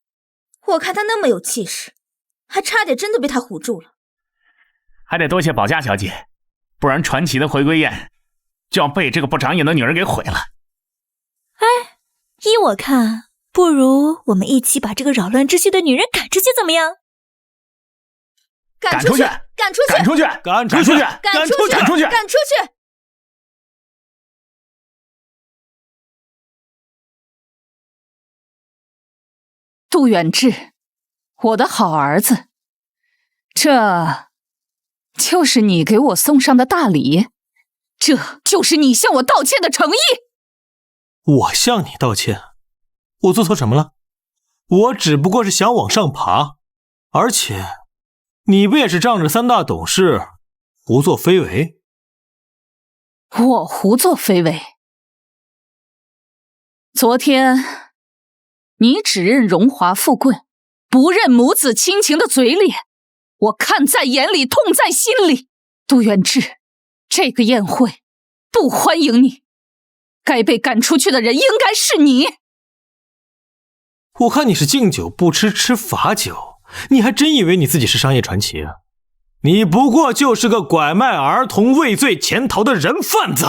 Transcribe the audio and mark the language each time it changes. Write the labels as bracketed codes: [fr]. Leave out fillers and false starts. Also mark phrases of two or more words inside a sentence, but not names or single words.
[zh] 我看她那麼有氣勢，還差點真的被她唬住了。還得多謝保家小姐，不然傳奇的回歸宴就要被這個不長眼的女人給毀了。哎，依我看，不如我們一起把這個擾亂秩序的女人趕出去，怎麼樣？趕出去！趕出去！趕出去！趕出去！趕出去！趕出去！趕出去！杜遠志，我的好兒子，這就是你給我送上的大禮，這就是你向我道歉的誠意。我向你道歉？我做錯什麼了？我只不過是想往上爬，而且你不也是仗着三大董事胡作非為？我胡作非為？昨天你只認榮華富貴，不認母子親情的嘴臉，我看在眼裡，痛在心裡。杜元志，這個宴會不歡迎你，該被趕出去的人應該是你。我看你是敬酒不吃吃罰酒，你還真以為你自己是商業傳奇啊？你不過就是個拐賣兒童畏罪潛逃的人販子。